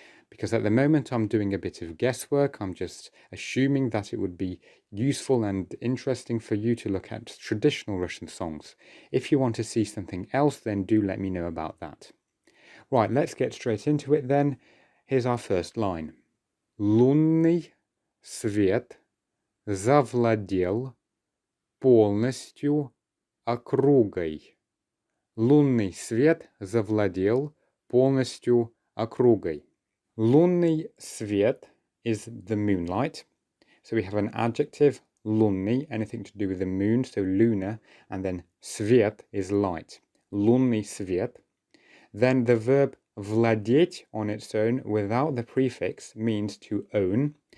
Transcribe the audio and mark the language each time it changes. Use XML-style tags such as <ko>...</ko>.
<en>Because at the moment I'm doing a bit of guesswork. I'm just assuming that it would be useful and interesting for you to look at traditional Russian songs. If you want to see something else, then do let me know about that. Right, let's get straight into it then. Here's our first line.</en> <ru>Лунный свет завладел полностью округой. Лунный свет завладел полностью округой.</ru> <en>Лунный свет is the moonlight. So we have an adjective, лунный, anything to do with the moon, so lunar, and then свет is light. Лунный свет. Then the verb Владеть on its own without the prefix means to own.</en>